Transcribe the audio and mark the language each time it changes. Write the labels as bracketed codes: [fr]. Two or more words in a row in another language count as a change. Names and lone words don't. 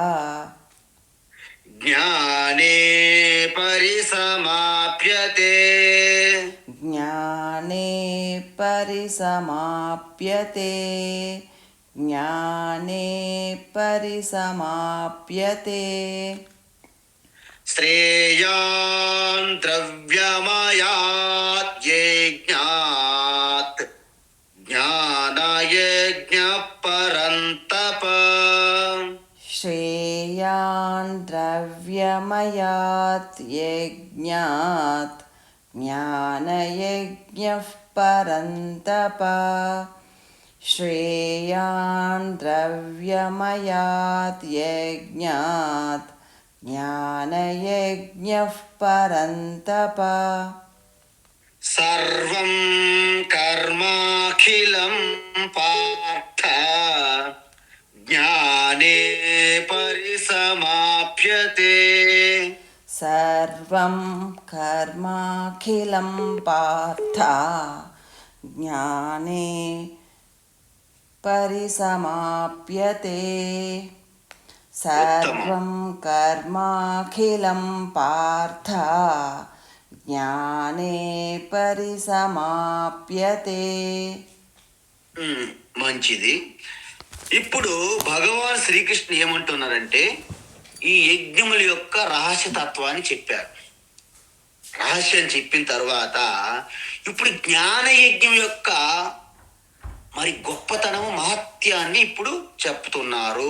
[sa] జ్ఞానే పరిసమాప్యతే ज्ञाने परिसमाप्यते ज्ञाने परिसमाप्यते శ్రేయాన్ ద్రవ్యమయాత్ యజ్ఞాత్ జ్ఞానయజ్ఞ పరంతప श्रेयान् द्रव्यमयात् यज्ञात् ज्ञानयज्ञः परन्तप श्रेयान् द्रव्यमयात् यज्ञात् ज्ञानयज्ञः परन्तप సర్వం కర్మాఖిలం పార్థ జ్ఞానే పరిసమాప్యతే सर्वं कर्माखिलं पार्थ ज्ञाने परिसमाप्यते सर्वं कर्माखिलं पार्थ ज्ञाने परिसमाप्यते [te] మంచిది. ఇప్పుడు భగవాన్ శ్రీకృష్ణ ఏమంటున్నారంటే ఈ యజ్ఞముల యొక్క రహస్యతత్వాన్ని చెప్పారు. రహస్యం చెప్పిన తర్వాత ఇప్పుడు జ్ఞాన యజ్ఞం యొక్క మరి గొప్పతనము మహత్యాన్ని ఇప్పుడు చెప్తున్నారు.